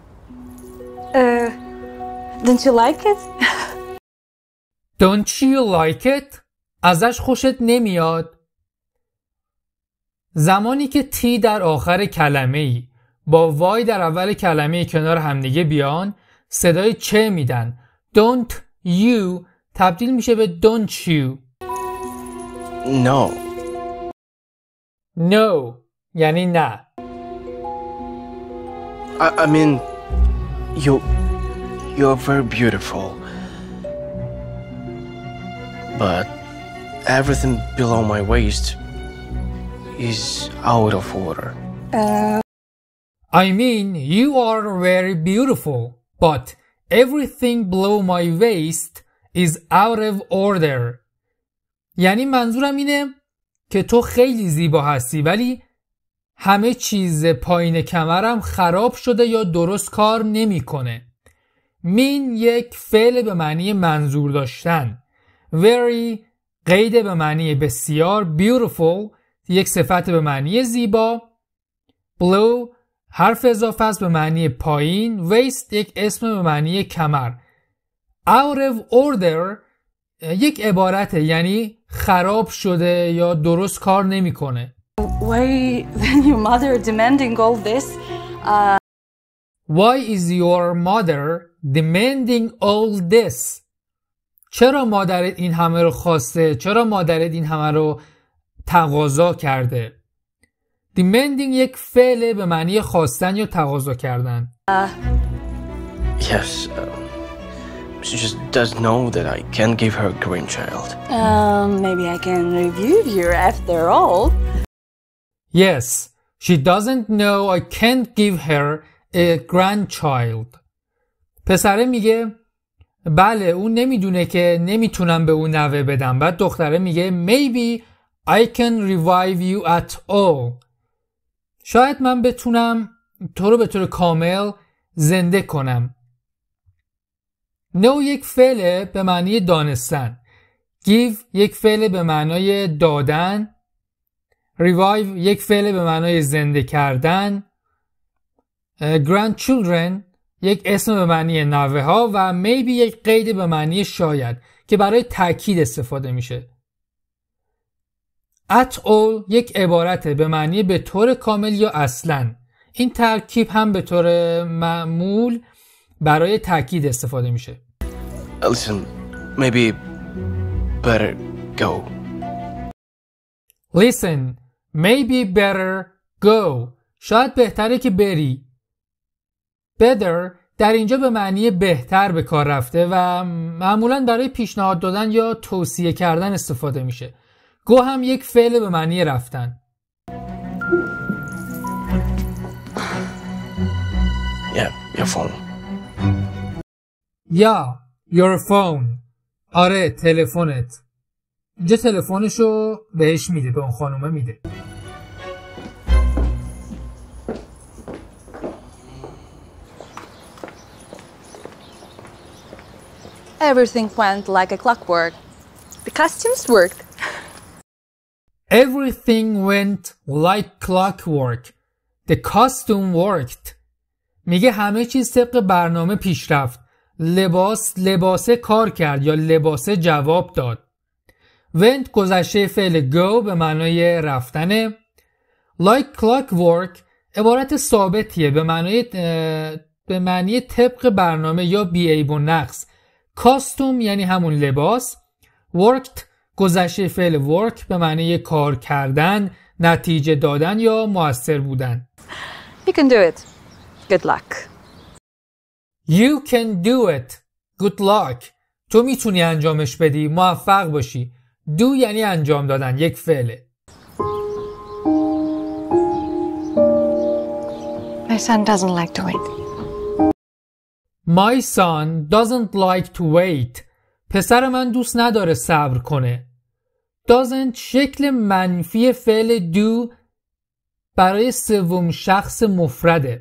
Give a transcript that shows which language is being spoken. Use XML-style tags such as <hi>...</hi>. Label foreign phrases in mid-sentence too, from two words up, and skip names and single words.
<en>Don't you like it? Don't you like it؟</en> <fa>ازش خوشت نمیاد؟ زمانی که تی در آخر کلمه‌ای با وای در اول کلمه کنار همدیگه بیان صدای چه میدن.</fa> <en>Don't you</en> <fa>تبدیل میشه به</fa> <en>don't you. No.</en> <fa>No یعنی نه.</fa> <en>I mean, you're very beautiful. But everything below my waist is out of order. I mean, you are very beautiful, but everything below my waist is out of order.</en> <fa>یعنی منظورم اینه که تو خیلی زیبا هستی ولی همه چیز پایین کمرم خراب شده یا درست کار نمیکنه. mean یک فعل به معنی منظور داشتن. very قید به معنی بسیار. beautiful یک صفت به معنی زیبا. below حرف اضافه است به معنی پایین. waist یک اسم به معنی کمر.</fa> <en>out of order</en> <fa>یک عبارته یعنی خراب شده یا درست کار نمیکنه.</fa> <en>Why then your mother demanding all this? Why is your mother demanding all this?</en> <fa>چرا مادرت این همه رو خواسته؟ چرا مادرت این همه رو تقاضا کرده؟ demanding یک فعل به معنی خواستن یا تقاضا کردن.</fa> <en>Yes, she just doesn't know that I can't give her a grandchild. Maybe I can review you after all. Yes, she doesn't know I can't give her a grandchild.</en> <fa>پسره میگه بله اون نمیدونه که نمیتونم به اون نوه بدم. بعد دختره میگه</fa> <en>maybe I can revive you at all.</en> <fa>شاید من بتونم تو رو به طور کامل زنده کنم. know یک فعل به معنی دانستن. give یک فعل به معنای دادن. revive یک فعل به معنای زنده کردن. grandchildren یک اسم به معنی نوه ها و maybe یک قید به معنی شاید که برای تأکید استفاده میشه.</fa> <en>at all</en> <fa>یک عبارته به معنی به طور کامل یا اصلا. این ترکیب هم به طور معمول برای تأکید استفاده میشه.</fa> <en>Listen, maybe better go. Listen, maybe better go.</en> <fa>شاید بهتره که بری. Better در اینجا به معنی بهتر به کار رفته و معمولاً برای پیشنهاد دادن یا توصیه کردن استفاده میشه. go هم یک فعل به معنی رفتن.</fa> <en>Yeah, your phone. your phone.</en> <fa>آره تلفنت. اینجا تلفنشو بهش میده، به اون خانومه میده.</fa> <en>Everything went like a clockwork. The costumes worked. Everything went like clockwork. The costume worked.</en> <fa>میگه همه چیز طبق برنامه پیش رفت. لباسه کار کرد یا لباسه جواب داد. went گذشته فعل go به معنای رفتنه.</fa> <en>like clockwork</en> <fa>عبارت ثابتیه به معنی طبق برنامه یا بی‌عیب و نقص. costume یعنی همون لباس. worked گذشته فعل work به معنی کار کردن، نتیجه دادن یا مؤثر بودن.</fa> <en>You can do it. Good luck. You can do it. Good luck.</en> <fa>تو میتونی انجامش بدی، موفق باشی. do یعنی انجام دادن، یک فعله.</fa> <en>My son doesn't like to wait. My son doesn't like to wait.</en> <fa>پسر من دوست نداره صبر کنه. doesn't شکل منفی فعل do برای سوم شخص مفرده.</fa>